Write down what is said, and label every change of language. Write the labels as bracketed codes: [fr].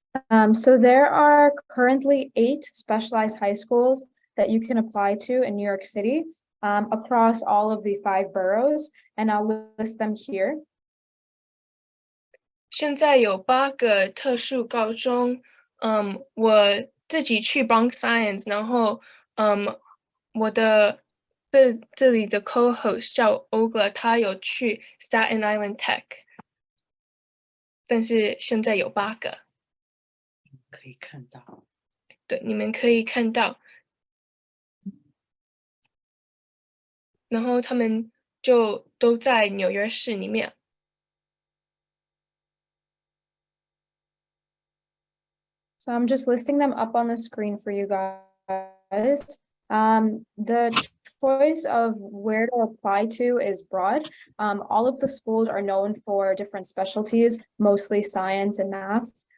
[en] So there are currently 8 specialized high schools that you can apply to in New York City, across all of the 5 boroughs, and I'll list them here. [zh] 现在有8个特殊高中，我自己去 Bronx Science，然后我的这里的 co-host 叫 Ogla， 他有去 Staten Island Tech， 但是现在有8个。可以看到。对，你们可以看到。然后他们就都在纽约市里面。 [en] So I'm just listing them up on the screen for you guys. The choice of where to apply to is broad. All of the schools are known for different specialties, mostly science and math.